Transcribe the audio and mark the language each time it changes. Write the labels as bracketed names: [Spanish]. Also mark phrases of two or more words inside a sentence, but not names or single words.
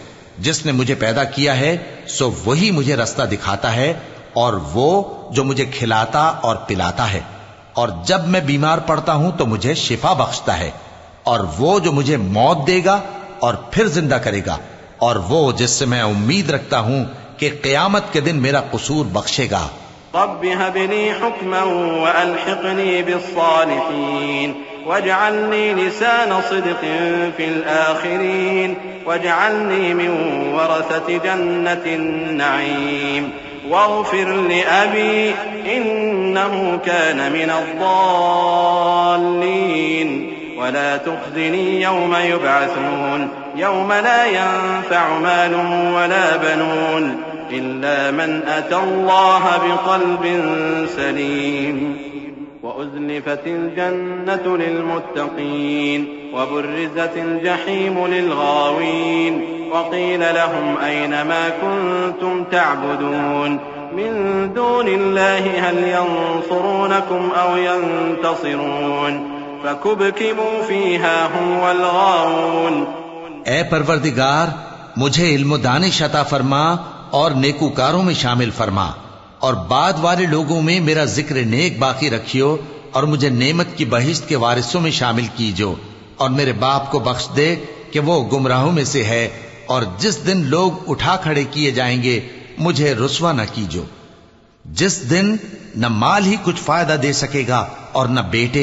[Urdu] جس نے مجھے پیدا کیا ہے سو وہی مجھے راستہ دکھاتا ہے، اور وہ جو مجھے کھلاتا اور پلاتا ہے، اور جب میں بیمار پڑتا ہوں تو مجھے شفا بخشتا ہے، اور وہ جو مجھے موت دے گا اور پھر زندہ کرے گا، اور وہ جس سے میں امید رکھتا ہوں کہ قیامت کے دن میرا قصور بخشے گا. [Arabic] رب هب لي حكما وألحقني بالصالحين واجعلني لسان صدق في الآخرين واجعلني من ورثة جنة النعيم واغفر لأبي إنه كان من الضالين ولا تخزني يوم يبعثون يوم لا ينفع مال ولا بنون إلا من أتى الله بقلب سليم وأزلفت الجنة للمتقين وبرزت الجحيم للغاوين وقيل لهم أين ما كنتم تعبدون من دون الله هل ينصرونكم أو ينتصرون فكبكبوا فيها هم والغاوون. [Urdu] اے پروردگار، مجھے علم دانش عطا فرما اور نیکوکاروں میں شامل فرما اور بعد والے لوگوں میں میرا ذکر نیک باقی رکھیو اور مجھے نعمت کی بہشت کے وارثوں میں شامل کیجو اور میرے باپ کو بخش دے کہ وہ گمراہوں میں سے ہے اور جس دن لوگ اٹھا کھڑے کیے جائیں گے مجھے رسوا نہ کیجو، جس دن نہ مال ہی کچھ فائدہ دے سکے گا اور نہ بیٹے.